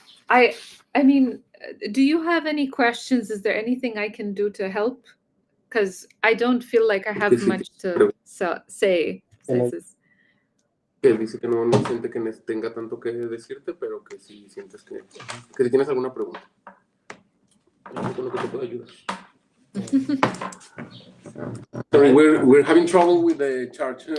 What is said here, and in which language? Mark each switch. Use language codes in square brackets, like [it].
[en] I mean, do you have any questions? Is there anything I can do to help? Because I don't feel like I have much to say. [es] Que dice que no siente que tenga tanto que decirte, pero que sí sientes que si tienes alguna pregunta, con lo que te puedo ayudar. [en] Sorry, we're having trouble with the charge.